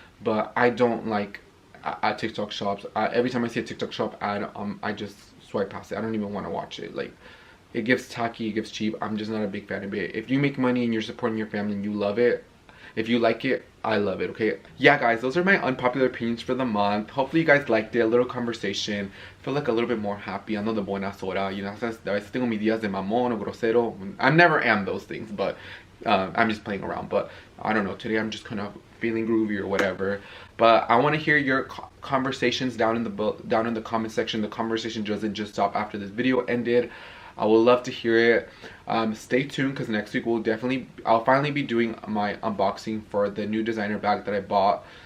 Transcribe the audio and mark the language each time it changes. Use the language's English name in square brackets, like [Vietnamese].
[English] But I don't like at TikTok shops. Every time I see a TikTok shop ad, I just swipe past it. I don't even want to watch it. Like, it gives tacky, it gives cheap. I'm just not a big fan of it. If you make money and you're supporting your family and you love it, if you like it, I love it, okay? Yeah, guys, those are my unpopular opinions for the month. Hopefully you guys liked it. A little conversation. I feel like a little bit more happy. [Spanish] Ando de buenas horas. [English] You know, [Spanish] a veces tengo mis días de mamón o grosero. [English] I never am those things, but I'm just playing around. But I don't know. Today I'm just kind of feeling groovy or whatever. But I want to hear your conversations down in the comment section. The conversation doesn't just stop after this video ended. I would love to hear it. Stay tuned because next week I'll finally be doing my unboxing for the new designer bag that I bought.